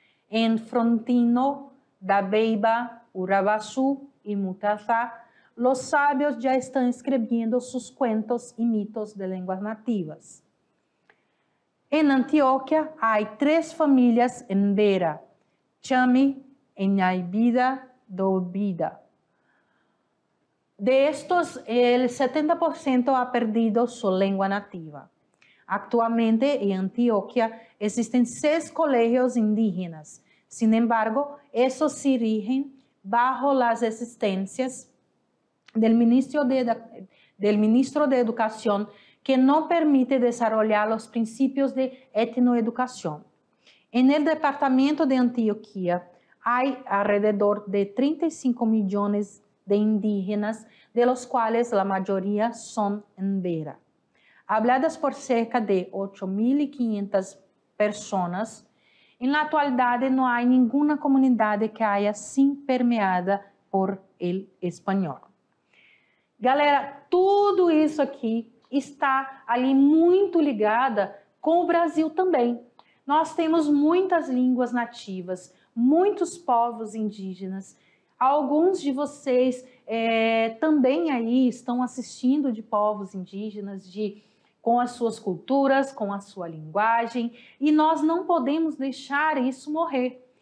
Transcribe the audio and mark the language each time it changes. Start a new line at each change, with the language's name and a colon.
Portuguese: Em Frontino, Dabeiba, Urabaçu e Mutazá, os sábios já estão escrevendo seus contos e mitos de línguas nativas. Em Antioquia, há 3 famílias em Vera, Chami, Enhaibida, Dobida.
Spanish: De estos, el 70% ha perdido su lengua nativa. Actualmente, en Antioquia, existen 6 colegios indígenas. Sin embargo, esos se rigen bajo las existencias del ministro de Educación, que no permite desarrollar los principios de etnoeducación. En el departamento de Antioquia, hay alrededor de 35 millones de indígenas, de los cuales la mayoría son en Vera. Habladas por cerca de 8.500 personas, en la actualidad no hay ninguna comunidad que haya sido permeada por el español.
Portuguese: Galera, tudo isso aqui está ali muito ligada com o Brasil também. Nós temos muitas línguas nativas, muitos povos indígenas. Alguns de vocês também aí estão assistindo de povos indígenas, com as suas culturas, com a sua linguagem, e nós não podemos deixar isso morrer.